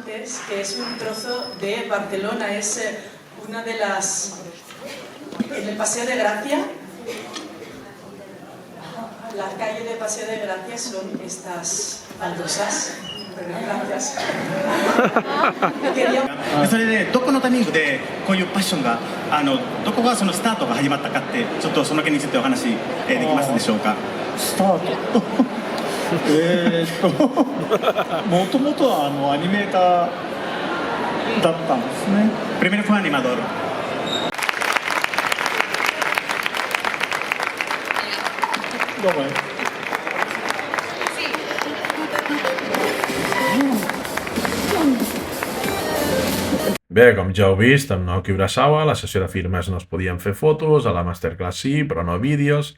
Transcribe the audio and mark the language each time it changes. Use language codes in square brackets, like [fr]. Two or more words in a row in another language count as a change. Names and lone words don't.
[es] es que es un trozo de Barcelona, es una de las... En el Paseo de Gracia, la calle de Paseo de Gracia son estas baldosas. Gracias. [ja] それでどこのタイミングでこういうパッションがどこがそのスタートが始まったかってちょっとその件についてお話できますでしょうか。スタートもともとはアニメーターだったんですね。 [es] Primero fue animador. [ca] Bé, com ja heu vist, amb Naoki Urasawa, a la sessió de firmes no es podien fer fotos, a la Masterclass sí, però no vídeos.